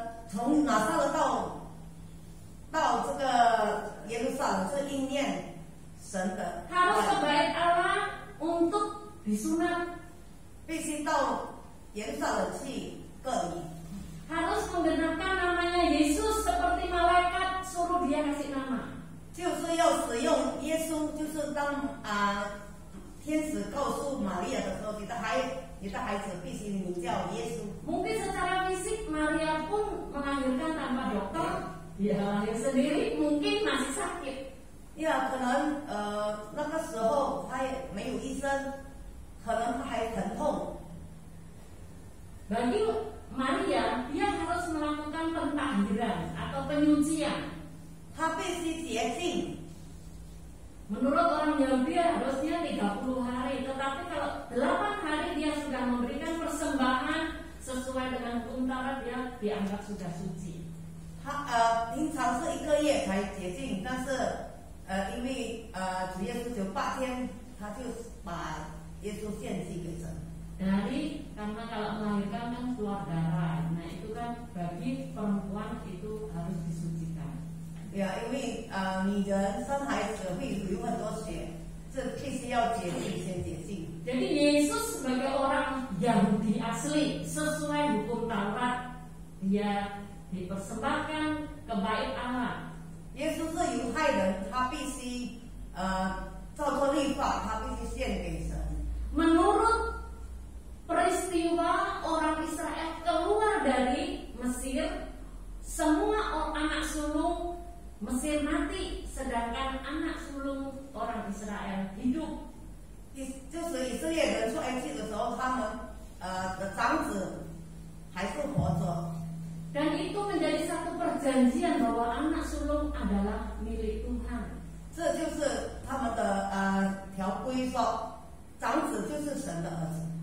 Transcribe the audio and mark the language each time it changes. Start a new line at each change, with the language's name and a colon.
Chinese: 从拿撒勒到这个耶路撒冷，是应验神的。
Indonesian: Harus ke Bait Allah untuk disunat.
Chinese: 必须到耶路撒冷去割礼。
Indonesian: Harus menggunakan namanya Yesus seperti malaikat suruh dia kasih nama.
Chinese: 就是要使用耶稣，就是当天使告诉玛利亚的时候，你的孩子必须名叫耶稣。
Indonesian: Mungkin secara fisik Maria pun melahirkan tanpa dokter, dia lahir sendiri, mungkin masih sakit.
Chinese: 呀，可能那个时候他也没有医生，可能他还疼痛。
Indonesian: Bagi Maria, dia harus melakukan pentahiran atau penyucian.
Chinese: 他必须洁净。
Indonesian: Menurut orang Yahudi harusnya 30 hari, tetapi kalau 8 hari dia sudah memberikan persembahan sesuai dengan hukum Taurat, dia dianggap sudah suci.
Chinese: 他平常是1个月才洁净，但是因为主耶稣就8天，他就把耶稣献祭给神。
Indonesian: Karena kalau melahirkan kan keluar darah, nah itu kan bagi perempuan itu harus disucikan.
Chinese: 对啊，因为女人生孩子会流很多血，这必须要洁净，先洁净。
Indonesian: Jadi Yesus sebagai orang Yahudi asli sesuai hukum Taurat, dia dipersembahkan ke Bait Allah.
Chinese: 耶稣是犹太人，他必须照着律法，他必须献给神。
Indonesian: Menurut peristiwa orang Israel keluar dari Mesir, semua anak sulung Mesir mati, sedangkan anak sulung orang Israel hidup.
Chinese: 就是以色列人出埃及的时候，他们的长子还是活着。
Indonesian: Dan itu menjadi satu perjanjian bahwa anak sulung adalah milik Tuhan.
Chinese: 这就是他们的条规说，长子就是神的儿子。